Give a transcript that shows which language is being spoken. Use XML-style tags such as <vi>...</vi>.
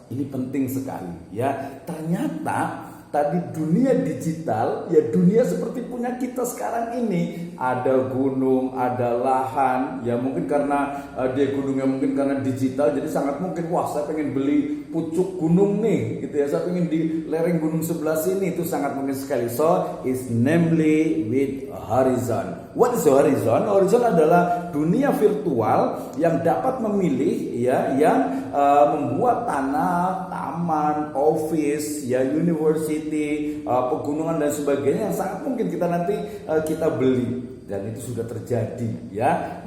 <id>Ini penting sekali, ya. Ternyata tadi dunia digital, ya dunia seperti punya kita sekarang ini, ada gunung, ada lahan, ya mungkin karena dia gunungnya mungkin karena digital, jadi sangat mungkin, wah saya pengen beli pucuk gunung nih, gitu ya, saya pengen di lereng gunung sebelah sini, itu sangat mungkin sekali.</id> <en>So is namely with horizon. What is horizon?</en> <id>Horizon adalah dunia virtual yang dapat memilih, ya, yang membuat tanah, taman, office, ya, university, pegunungan dan sebagainya, yang sangat mungkin kita nanti kita beli, dan itu sudah terjadi ya.</id>